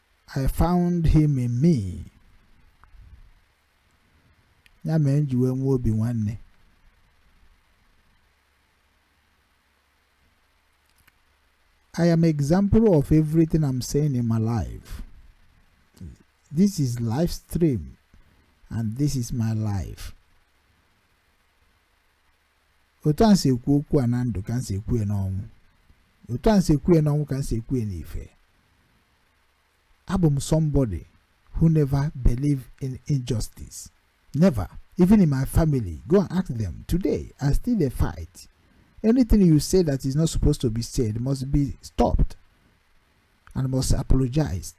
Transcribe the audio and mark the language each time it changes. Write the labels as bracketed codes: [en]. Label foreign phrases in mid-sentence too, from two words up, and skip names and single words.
[en] I found him in me. [ig] Ya mere nji wee nwee obi nwanne. [en] I am an example of everything I'm saying in my life. This is live stream and this is my life. [ig] Otu a nsi ekwu okwu a na ndụ ka nsi ekwu n'ọnwụ. Otu a nsi ekwu n'ọnwụ ka nsi ekwu n'ife. Abụ m [en] somebody who never believe in injustice. Never. Even in my family. Go and ask them. Today, I still a fight. Anything you say that is not supposed to be said must be stopped and must apologize.